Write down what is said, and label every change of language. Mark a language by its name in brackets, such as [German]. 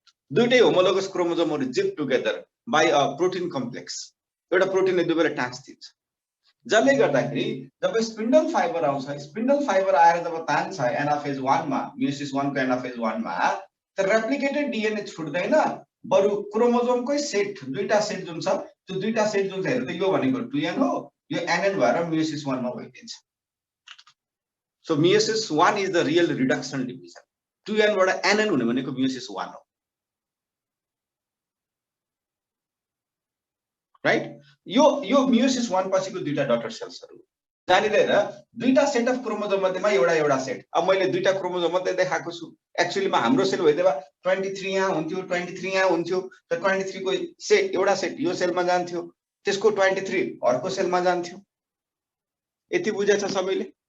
[Nepali] दुईटै homologous क्रोमोजोमहरु [English] zip together by a protein complex, [Nepali] एउटा प्रोटिनले दुवैलाई टाँस्दिन्छ, जसले गर्दाखेरि जब स्पिन्डल फाइबर आउँछ, स्पिन्डल फाइबर आएर जब तान्छ एनाफेज 1 मा, मियोसिस 1 को एनाफेज 1 मा, त रेप्लिकेटेड डीएनए छुट्दैन, बरु क्रोमोजोमकै सेट, दुईटा सेट जुन छ त्यो दुईटा सेट जुन छ हेर्नु त यो भनेको 2n हो, यो nn भएर मियोसिस 1 मा भइदिन्छ। [English] So meiosis 1 is the real reduction division. [Nepali] 2n बाट nn हुने भनेको मियोसिस 1 हो, राइट? यो मियोसिस 1 पछिको दुईटा डटर सेल्सहरु जानिर हेर, दुईटा सेट अफ क्रोमोजोम मध्येमा एउटा सेट। अब मैले दुईटा क्रोमोजोम मात्रै देखाएको छु, एक्चुअली मा हाम्रो सेल भइदिएबा 23 यहाँ हुन्थ्यो, 23 यहाँ हुन्थ्यो, त 23 को सेट एउटा सेट यो सेलमा जान्थ्यो, त्यसको 23 अर्को सेलमा जान्थ्यो। यति बुझेछ सबैले?